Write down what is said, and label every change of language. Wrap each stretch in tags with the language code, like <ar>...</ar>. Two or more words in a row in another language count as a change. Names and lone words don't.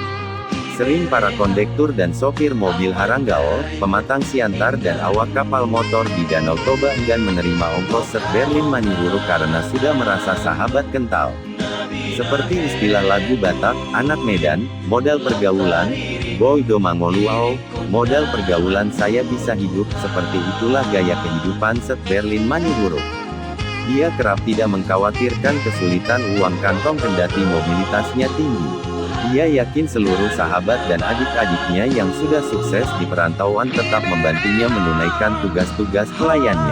<id>Sering para kondektur dan sopir mobil Haranggaol, Pematang Siantar dan awak kapal motor di Danau Toba enggan menerima ongkos Set Berlin Manihuruk karena sudah merasa sahabat kental. Seperti istilah lagu Batak, anak Medan, modal pergaulan,</id> <bbc>boy do mangoluau,</bbc> <id>modal pergaulan saya bisa hidup, seperti itulah gaya kehidupan Set Berlin Manihuruk. Dia kerap tidak mengkhawatirkan kesulitan uang kantong kendati mobilitasnya tinggi. Dia yakin seluruh sahabat dan adik-adiknya yang sudah sukses di perantauan tetap membantunya menunaikan tugas-tugas pelayannya.</id>